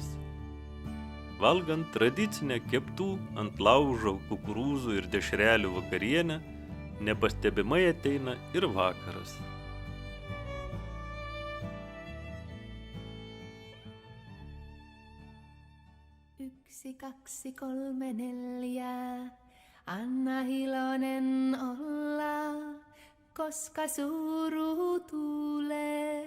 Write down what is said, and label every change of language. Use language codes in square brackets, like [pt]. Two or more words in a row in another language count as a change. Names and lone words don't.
[lt] Valgant tradicinę keptų ant laužo kukurūzų ir dešrelių vakarienę, nepastebimai ateina ir vakaras. [fi] Yksi, kaksi, kolme, neljä. Anna iloinen olla, koska suru tulee.